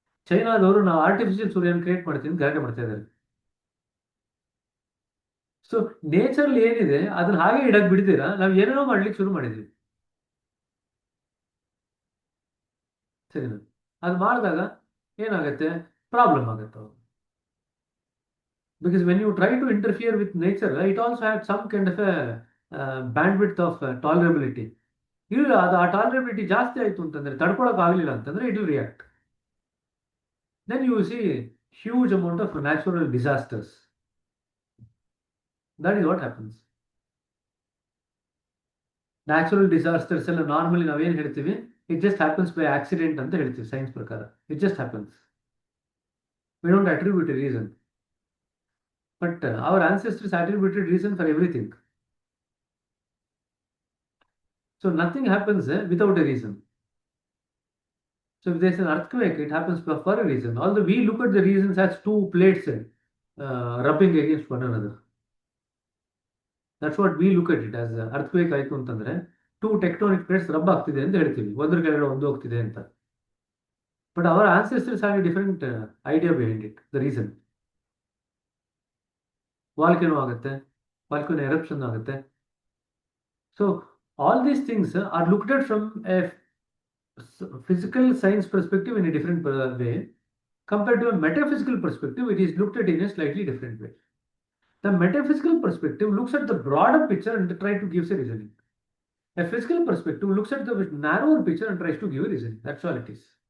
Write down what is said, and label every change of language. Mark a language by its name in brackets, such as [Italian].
[Kannada] ಚೈನಾದವರು ನಾವು ಆರ್ಟಿಫಿಷಿಯಲ್ ಸೂರ್ಯನ ಕ್ರಿಯೇಟ್ ಮಾಡ್ತೀನಿ ಅಂತ ಗಲಾಟೆ ಮಾಡ್ತಾ ಇದ್ದಾರೆ. ಸೊ ನೇಚರ್ ಏನಿದೆ ಅದನ್ನ ಹಾಗೆ ಇಡಕ್ ಬಿಡ್ತೀರಾ, ನಾವು ಏನೇನೋ ಮಾಡ್ಲಿಕ್ಕೆ ಶುರು ಮಾಡಿದ್ವಿ. ಸರಿನಾ? ಅದು ಮಾಡಿದಾಗ ಏನಾಗತ್ತೆ, ಪ್ರಾಬ್ಲಮ್ ಆಗುತ್ತೆ. [English] Because when you try to interfere with nature, it also had some kind of a bandwidth of tolerability. [Kannada] ಇಲ್ಲ, ಅದು ಆ ಟಾಲರಬಿಲಿಟಿ ಜಾಸ್ತಿ ಆಯಿತು ಅಂತಂದರೆ, ತಡ್ಕೊಳಕ್ಕೆ ಆಗಲಿಲ್ಲ ಅಂತಂದರೆ, [English] It will react. Then you see huge amount of natural disasters. That is what happens. [Kannada] Natural disasters ಎಲ್ಲ normally ನಾವೇನು ಹೇಳ್ತೀವಿ, [English] it just happens by accident [Kannada] ಅಂತ ಹೇಳ್ತೀವಿ ಸೈನ್ಸ್ ಪ್ರಕಾರ. [English] It just happens. We don't attribute a reason. But our ancestors attributed reason for everything. So nothing happens without a reason. So if there's an earthquake, it happens for a reason. Although we look at the reasons as two plates rubbing against one another. That's what we look at it as. [Kannada] Earthquake ಆಯಿತು ಅಂತಂದ್ರೆ [English] two tectonic plates rub [Kannada] ಆಗ್ತಿದೆ ಅಂತ ಹೇಳ್ತೀವಿ, ಒಂದ್ರ ಕೆಳಗಡೆ ಒಂದು ಹೋಗ್ತಿದೆ ಅಂತ. [English] But our ancestors had a different idea behind it, the reason. [Kannada] Volcano ಆಗುತ್ತೆ, ವಾಲ್ಕೆನೋ ಎರಪ್ಷನ್ ಆಗುತ್ತೆ. [English] So all these things are looked at from a physical science perspective in a different way. Compared to a metaphysical perspective, it is looked at in a slightly different way. The metaphysical perspective looks at the broader picture and tries to give a reasoning. A physical perspective looks at the narrower picture and tries to give a reasoning. That's all it is.